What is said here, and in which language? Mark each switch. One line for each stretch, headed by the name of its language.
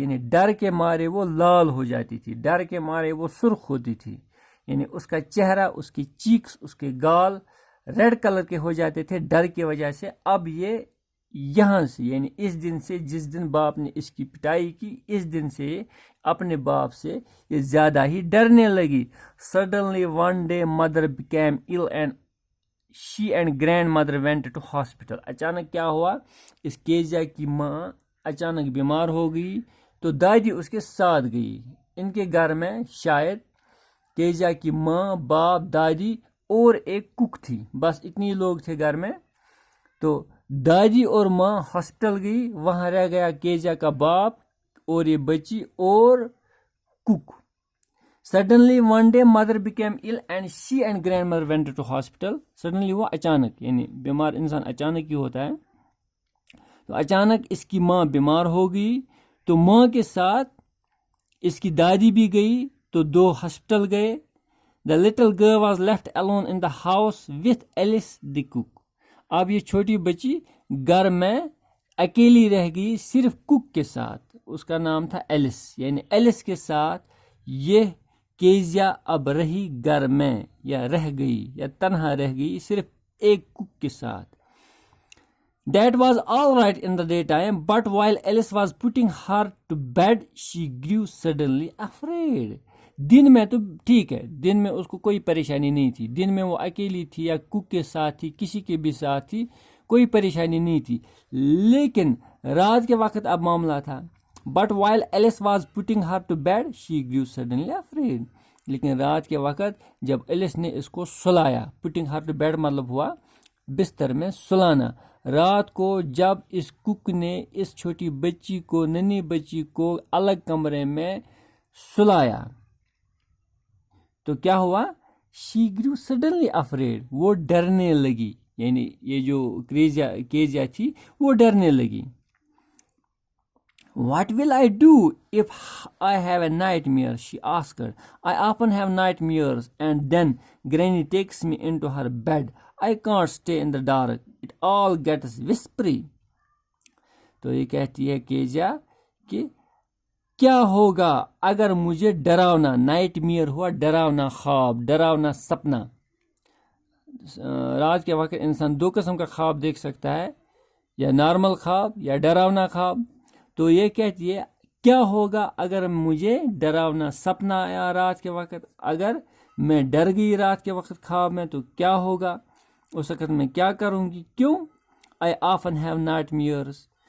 Urdu: یعنی ڈر کے مارے وہ لال ہو جاتی تھی، ڈر کے مارے وہ سرخ ہوتی تھی. یعنی اس کا چہرہ، اس کی چیکس، اس کے گال ریڈ کلر کے ہو جاتے تھے ڈر کی وجہ سے. اب یہ یہاں سے، یعنی اس دن سے، جس دن باپ نے اس کی پٹائی کی، اس دن سے اپنے باپ سے یہ زیادہ ہی ڈرنے لگی.
English: Suddenly one day mother became ill and she and grandmother went to hospital.
Urdu: اچانک کیا ہوا، اس کیجا کی ماں اچانک بیمار ہو گئی تو دادی اس کے ساتھ گئی. ان کے گھر میں شاید کیجا کی ماں، باپ، دادی اور ایک کک تھی، بس اتنی لوگ تھے گھر میں. تو دادی اور ماں ہاسپٹل گئی، وہاں رہ گیا کیجا کا باپ اور یہ بچی اور kick.
English: Suddenly one day mother became ill and she and grandmother went to hospital.
Urdu: Suddenly وہ اچانک، یعنی بیمار انسان اچانک ہی ہوتا ہے. تو اچانک اس کی ماں بیمار ہو گئی تو ماں کے ساتھ اس کی دادی بھی گئی، تو 2 ہاسپٹل گئے.
English: The little girl was left alone in the house with Alice the cook.
Urdu: اب یہ چھوٹی بچی گھر میں اکیلی رہ گئی صرف کک کے ساتھ. اس کا نام تھا ایلس. یعنی ایلس کے ساتھ یہ کیزیا اب رہی گھر میں، یا رہ گئی، یا تنہا رہ گئی صرف ایک کک کے ساتھ.
English: That was all right in the daytime, but while Alice was putting her to bed, she grew suddenly afraid.
Urdu: دن میں تو ٹھیک ہے، دن میں اس کو کوئی پریشانی نہیں تھی، دن میں وہ اکیلی تھی یا کک کے ساتھ تھی، کسی کے بھی ساتھ تھی، کوئی پریشانی نہیں تھی. لیکن رات کے وقت اب معاملہ تھا.
English: But while Alice was putting her to bed, she grew suddenly afraid.
Urdu: لیکن رات کے وقت جب ایلس نے اس کو سلایا،
English: putting her to bed
Urdu: مطلب ہوا بستر میں سلانا. رات کو جب اس کک نے اس چھوٹی بچی کو، ننھی بچی کو الگ کمرے میں سلایا، تو کیا ہوا؟
English: she grew suddenly afraid,
Urdu: وہ ڈرنے لگی، یعنی یہ جو کیزیا تھی وہ ڈرنے لگی.
English: What will I do if I have a nightmare? She asked. I often have nightmares and then Granny takes me into her bed. I can't stay in the dark. It all gets whispery.
Urdu: تو یہ کہتی ہے کیجا کہ کیا ہوگا اگر مجھے ڈراونا، night mayor ہوا ڈراونا خواب، ڈراونا سپنا. رات کے وقت انسان دو قسم کا خواب دیکھ سکتا ہے، یا نارمل خواب یا ڈراونا خواب. تو یہ کہتی ہے کیا ہوگا اگر مجھے ڈراونا سپنا آیا رات کے وقت، اگر میں ڈر گئی رات کے وقت خواب میں تو کیا ہوگا، اس وقت میں کیا کروں گی. کیوں؟
English: I often have nightmares.